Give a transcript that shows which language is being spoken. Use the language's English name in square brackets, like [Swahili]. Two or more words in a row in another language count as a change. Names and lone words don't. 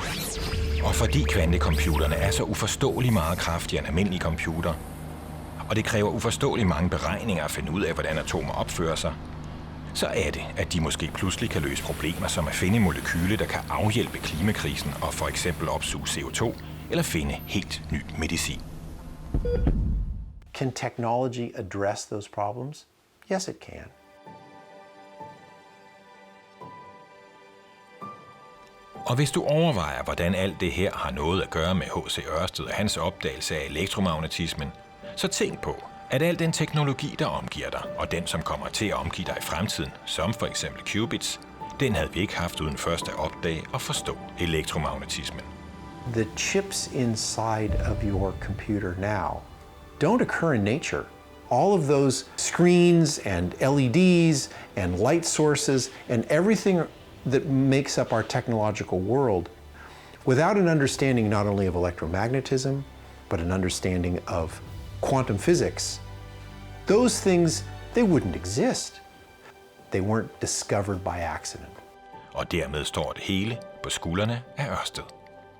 [Danish] Og fordi kvantecomputerne er så uforståeligt meget kraftigere end almindelige computer, og det kræver uforståeligt mange beregninger at finde ud af, hvordan atomer opfører sig, så er det, at de måske pludselig kan løse problemer som at finde molekyle, der kan afhjælpe klimakrisen og for eksempel opsuge CO2, eller finde helt ny medicin. [English] Can technology address those problems? Yes, it can. [Danish] Og hvis du overvejer, hvordan alt det her har noget at gøre med H.C. Ørsted og hans opdagelse af elektromagnetismen, så tænk på, at al den teknologi, der omgiver dig, og den, som kommer til at omgive dig i fremtiden, som for eksempel qubits, den havde vi ikke haft uden først at opdage og forstå elektromagnetismen. [English] The chips inside of your computer now don't occur in nature. All of those screens and LEDs and light sources and everything that makes up our technological world, without an understanding not only of electromagnetism, but an understanding of quantum physics, those things, they wouldn't exist. They weren't discovered by accident. [Danish] Og dermed står det hele på skuldrene af Ørsted.